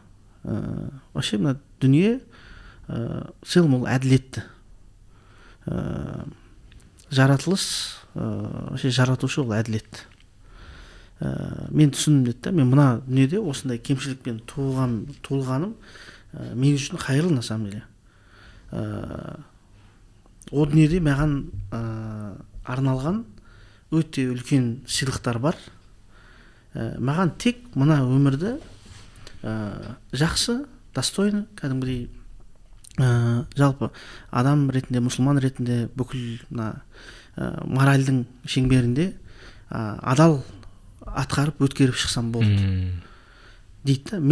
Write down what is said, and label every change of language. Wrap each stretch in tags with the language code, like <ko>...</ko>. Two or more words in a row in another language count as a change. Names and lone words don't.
<kk>Вообще мына дүние целом ол әділетті. Жаратылыс, вообще жаратушы ол әділетті. Мен түсіндім деді да, мен мына дүниеде осындай кемшілікпен туылғаным мен үшін қайырлы</kk> <ru>на самом деле.</ru> <kk>О дүниеде маған арналған өте үлкен сыйлықтар бар. Маған тек мына өмірді жақсы, достойны, кәдімгідей жалпы адам ретінде, мұсылман ретінде бүкіл моральдың шеңберінде адал атқарып өткеріп шықсам болды дейді да.</kk>